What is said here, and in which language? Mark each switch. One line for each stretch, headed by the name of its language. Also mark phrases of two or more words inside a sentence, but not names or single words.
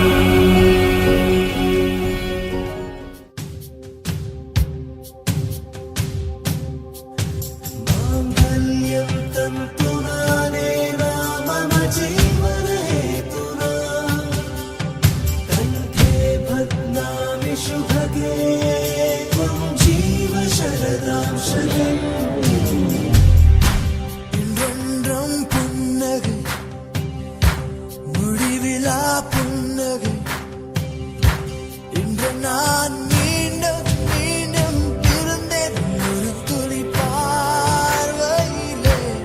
Sanskrit: మాంగళ్యం తంతునానే మమ జీవన హేతునా కంఠే భద్నామి శుభగే త్వం జీవ శరదాం శతం.
Tamil: இன்றொன்றும் புன்னகை முடிவிலா புன்னகை இன்று நான் மீண்டும் மீண்டும் இருந்தேன் ஒரு துளி பார்வையிலே.